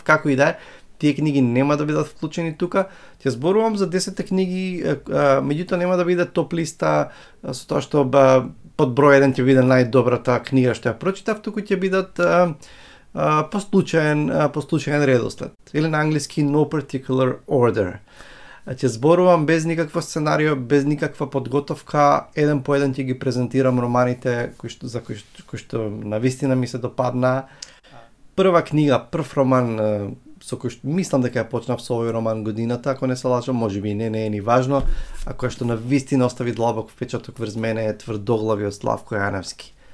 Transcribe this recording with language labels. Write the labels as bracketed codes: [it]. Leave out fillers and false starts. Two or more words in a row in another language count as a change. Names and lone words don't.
[mk] Како и да е, тие книги нема да бидат вклучени тука. Ќе зборувам за 10 книги, меѓутоа нема да биде топ листа со тоа што под број 1 ќе биде најдобрата книга што ја прочитав, туку ќе бидат по случаен редослед. Или на англиски [en] no particular order. [mk] Ќе зборувам без никакво сценарио, без никаква подготовка, еден по еден ќе ги презентирам романите кои што навистина ми се допаднаа. Прва книга, прв роман со кој што мислам дека ја почнав со овој роман годината, ако не се лажам, можеби не е ни важно, а која што навистина остави длабок впечаток врз мене е Тврдоглави од Славко Јаневски.